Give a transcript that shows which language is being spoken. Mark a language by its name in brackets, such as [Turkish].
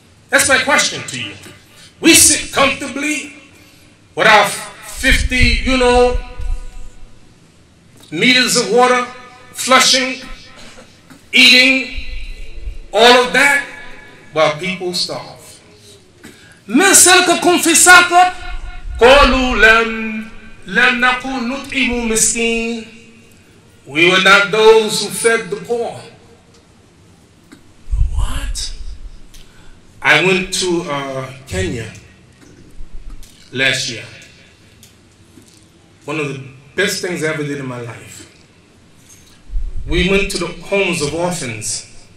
[English] That's my question to you. We sit comfortably with our 50, meters of water, flushing, eating, all of that, while people starve. [Arabic] ما سلككم في سقر قالوا لم نكن نطعم مسكين. [English] We were not those who fed the poor. What? I went to Kenya last year. One of the best things I ever did in my life. We went to the homes of orphans.